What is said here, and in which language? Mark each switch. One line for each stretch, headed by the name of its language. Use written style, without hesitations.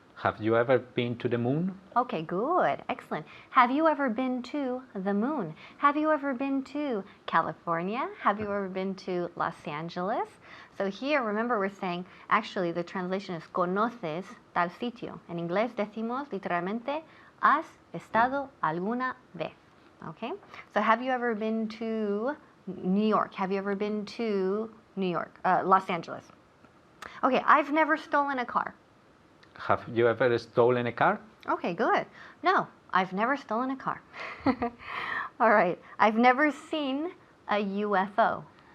English: Have you ever been to the moon? Okay, good. Excellent. Have you ever been to the moon? Have you ever been to California? Have you ever been to Los Angeles? So here, remember, we're saying, actually, the translation is
Spanish: conoces tal sitio. En inglés decimos literalmente, has estado alguna vez.
English: Okay? So have you ever been to New York? Have you ever been to New York, Los Angeles? Okay, I've never stolen a car. Have you ever stolen a car? Okay, good. No, I've never stolen a car. All right, I've never seen a UFO.